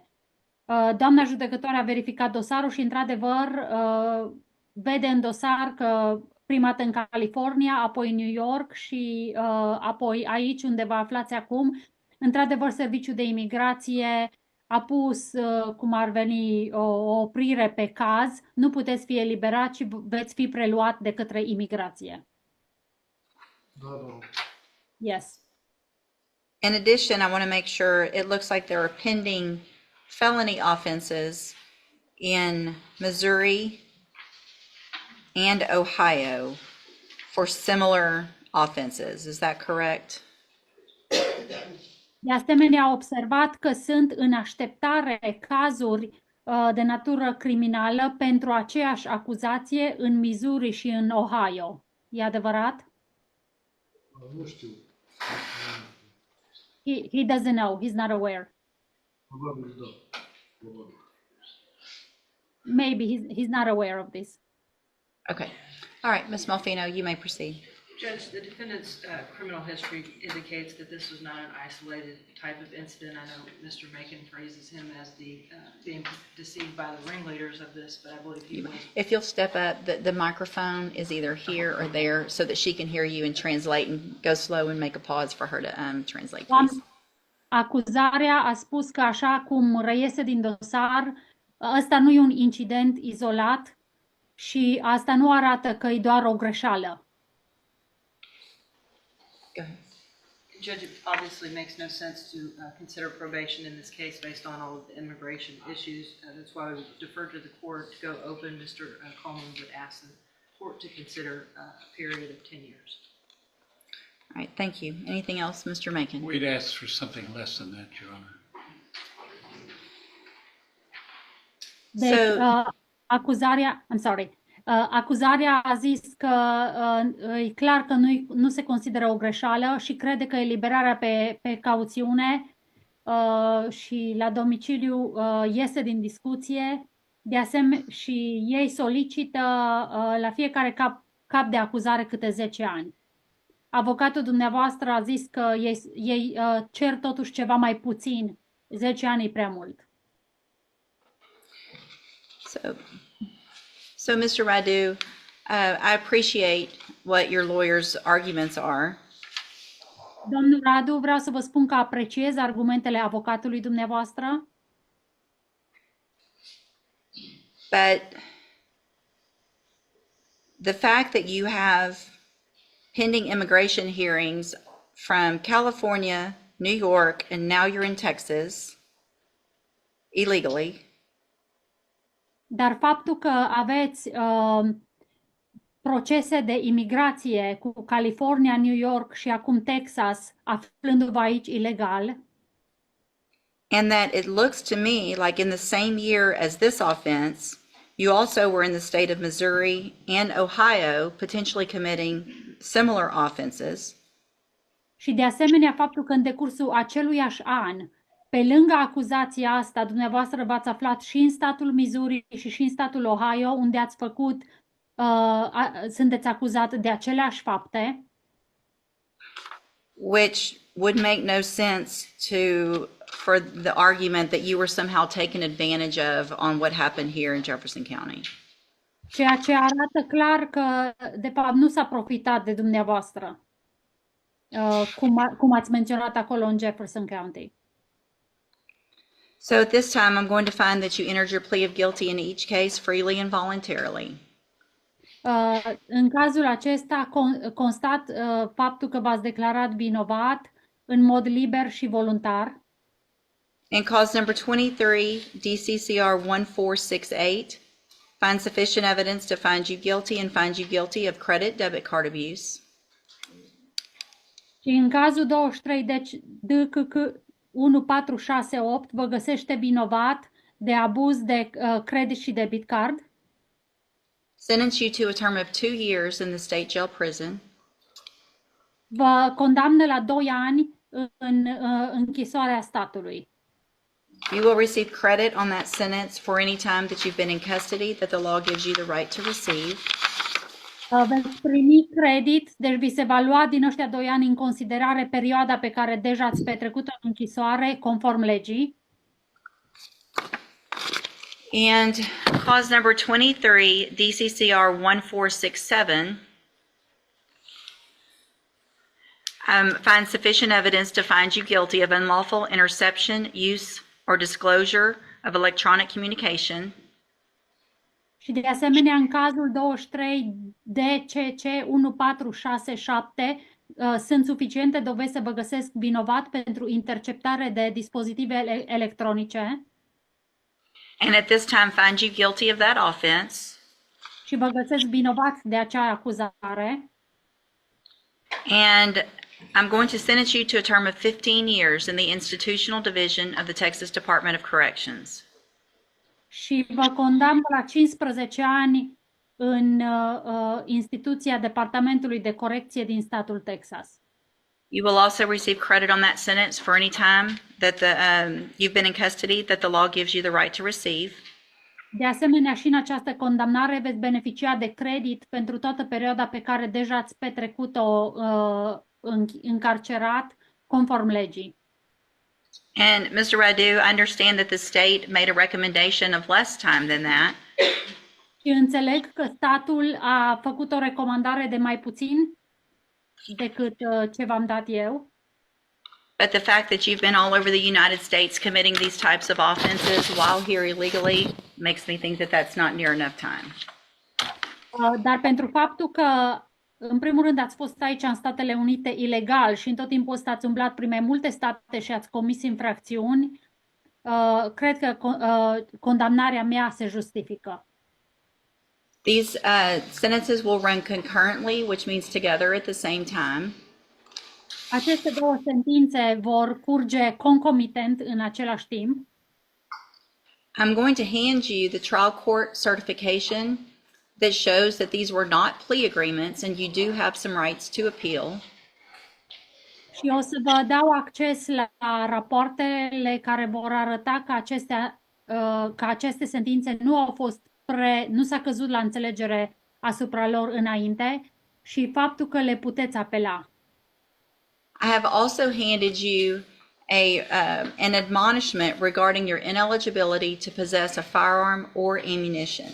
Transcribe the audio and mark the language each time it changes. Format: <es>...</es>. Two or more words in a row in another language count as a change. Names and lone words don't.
<ro>Doamna judecătoare a verificat dosarul și, într-adevăr, vede în dosar că prima dată în California, apoi în New York și apoi aici unde vă aflați acum, într-adevăr, Serviciul de Imigrație a pus, cum ar veni, o oprire pe caz, nu puteți fi eliberat și veți fi preluat de către imigrație. Da.</ro> <en>Yes. In addition, I want to make sure, it looks like there are pending felony offenses in Missouri and Ohio for similar offenses. Is that correct?</en> <ro>De asemenea, a observat că sunt în așteptare cazuri de natură criminală pentru aceeași acuzație în Missouri și în Ohio. E adevărat? Nu știu.</ro> <en>He doesn't know. He's not aware.</en> <ro>Probabil da. Probabil.</ro> <en>Maybe he's not aware of this. Okay. All right, Ms. Malfino, you may proceed. Judge, the defendant's criminal history indicates that this was not an isolated type of incident. I know Mr. Macon phrases him as the being deceived by the ringleaders of this, but I believe he was. If you'll step up, the microphone is either here or there so that she can hear you and translate, and go slow and make a pause for her to translate, please.</en> <ro>Acuzarea a spus că, așa cum reiese din dosar, ăsta nu e un incident izolat și asta nu arată că e doar o greșeală.</ro> <en>Go ahead. Judge, it obviously makes no sense to consider probation in this case based on all of the immigration issues. That's why we would defer to the court to go open. Mr. Coleman would ask the court to consider a period of 10 years. All right, thank you. Anything else, Mr. Macon? We'd ask for something less than that, Your Honor.</en> <ro>Deci, acuzarea a zis că e clar că nu se consideră o greșeală și crede că eliberarea pe cauțiune și la domiciliu iese din discuție. De asemenea, și ei solicită la fiecare cap de acuzare câte 10 ani. Avocatul dumneavoastră a zis că ei cer totuși ceva mai puțin. 10 ani e prea mult.</ro> <en>So Mr. Radu, I appreciate what your lawyer's arguments are.</en> <ro>Domnul Radu, vreau să vă spun că apreciez argumentele avocatului dumneavoastră.</ro> <en>But the fact that you have pending immigration hearings from California, New York, and now you're in Texas illegally.</en> <ro>Dar faptul că aveți procese de imigrație cu California, New York și acum Texas, aflându-vă aici ilegal,</ro> <en>And that it looks to me like in the same year as this offense, you also were in the state of Missouri and Ohio, potentially committing similar offenses.</en> <ro>și de asemenea faptul că în decursul aceluiași an, pe lângă acuzația asta, dumneavoastră v-ați aflat și în statul Missouri și în statul Ohio, unde ați făcut, sunteți acuzat de aceleași fapte.</ro> <en>Which would make no sense for the argument that you were somehow taken advantage of on what happened here in Jefferson County.</en> <ro>Ceea ce arată clar că, de fapt, nu s-a profitat de dumneavoastră, cum ați menționat acolo în Jefferson County.</ro> <en>So at this time, I'm going to find that you entered your plea of guilty in each case freely and voluntarily.</en> <ro>În cazul acesta constat faptul că v-ați declarat vinovat în mod liber și voluntar.</ro> <en>In cause number 23, DCCR 1468, find sufficient evidence to find you guilty and find you guilty of credit debit card abuse.</en> <ro>Și în cazul 23 DCC 1468 vă găsește vinovat de abuz de credit și</ro> <en>debit card. Sentence you to a term of 2 years in the state jail prison.</en> <ro>Vă condamnă la 2 ani în închisoarea statului.</ro> <en>You will receive credit on that sentence for any time that you've been in custody that the law gives you the right to receive.</en> <ro>Veți primi credit, deci vi se va lua din ăștia 2 ani în considerare perioada pe care deja ați petrecut-o în închisoare, conform legii.</ro> <en>And clause number 23, DCCR 1467, finds sufficient evidence to find you guilty of unlawful interception, use, or disclosure of electronic communication.</en> <ro>Și de asemenea, în cazul 23 DCC 1467, sunt suficiente dovezi să vă găsesc vinovat pentru interceptare de dispozitive electronice.</ro> <en>And at this time find you guilty of that offense.</en> <ro>Și vă găsesc vinovat de acea acuzare.</ro> <en>And I'm going to sentence you to a term of 15 years in the institutional division of the Texas Department of Corrections.</en> <ro>Și vă condamn la 15 ani în instituția Departamentului de Corecție din statul Texas.</ro> <en>You will also receive credit on that sentence for any time that you've been in custody that the law gives you the right to receive.</en> <ro>De asemenea, și în această condamnare veți beneficia de credit pentru toată perioada pe care deja ați petrecut-o încarcerat, conform legii.</ro> <en>And Mr. Radu, I understand that the state made a recommendation of less time than that.</en> <ro>Și înțeleg că statul a făcut o recomandare de mai puțin decât ce v-am dat eu.</ro> <en>But the fact that you've been all over the United States committing these types of offenses while here illegally makes me think that that's not near enough time.</en> <ro>Dar pentru faptul că, în primul rând, ați fost aici în Statele Unite ilegal și în tot timpul ăsta ați umblat prin mai multe state și ați comis infracțiuni, cred că condamnarea mea se justifică.</ro> <en>These sentences will run concurrently, which means together at the same time.</en> <ro>Aceste două sentințe vor curge concomitent în același timp.</ro> <en>I'm going to hand you the trial court certification that shows that these were not plea agreements and you do have some rights to appeal.</en> <ro>Și o să vă dau acces la rapoartele care vor arăta că aceste sentințe nu s-a căzut la înțelegere asupra lor înainte și faptul că le puteți apela.</ro> <en>I have also handed you an admonishment regarding your ineligibility to possess a firearm or ammunition.</en>